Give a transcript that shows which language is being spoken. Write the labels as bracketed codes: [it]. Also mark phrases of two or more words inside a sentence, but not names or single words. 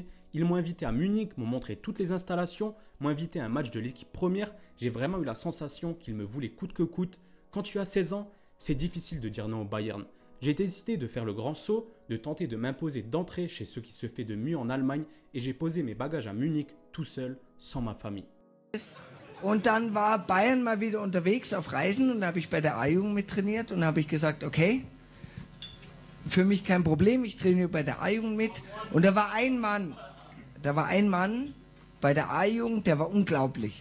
[fr] Ils m'ont invité à Munich, m'ont montré toutes les installations, m'ont invité à un match de l'équipe première. J'ai vraiment eu la sensation qu'ils me voulaient coûte que coûte. Quand tu as 16 ans, c'est difficile de dire non au Bayern. J'ai décidé de faire le grand saut, de tenter de m'imposer d'entrer chez ce qui se fait de mieux en Allemagne et j'ai posé mes bagages à Munich tout seul, sans ma famille. [de] Und dann war Bayern mal wieder unterwegs auf Reisen und da habe ich bei der A-Jugend mittrainiert und habe ich gesagt, okay, für mich kein Problem, ich trainiere bei der A-Jugend mit. Und da war ein Mann bei der A-Jugend, der war unglaublich.